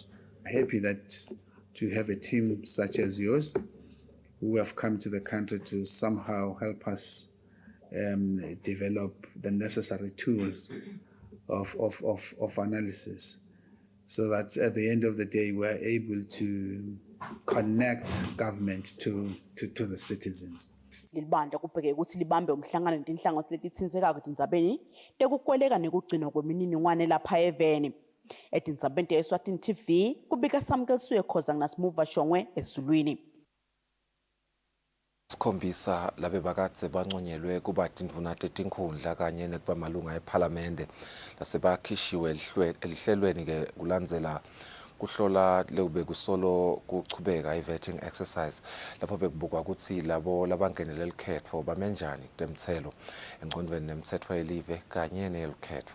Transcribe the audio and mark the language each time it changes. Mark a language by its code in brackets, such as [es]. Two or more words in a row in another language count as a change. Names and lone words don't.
[en] Happy that to have a team such as yours who have come to the country to somehow help us develop the necessary tools of analysis so that at the end of the day we're able to connect government to the citizens. [ss] Lilibandla kubheke ukuthi libambe umhlangano netinhlangothi letitsindzekako tindzabeni tekukweleka nekugcinwa kwemininingwane lapha eveni. Etindzabeni te-Eswatini TV kubika Samkelisuye Khoza nginasimuva Shongwe eSulwini. Sikhombisa labe bakatse banconyelwe kuba tindvuna tetinkhundla kanye nekuba malunga eParliamente lasebakhishiwe elihlelweni ke kulandzela kuhlola lekube kusolo kuchubeka i- [en] vetting exercise [ss] lapho bekubukwa ukuthi labo labangenele likhetfo bamenjani kutemthelo engqondweni nemitsetfo yelive kanye nelukhetfo.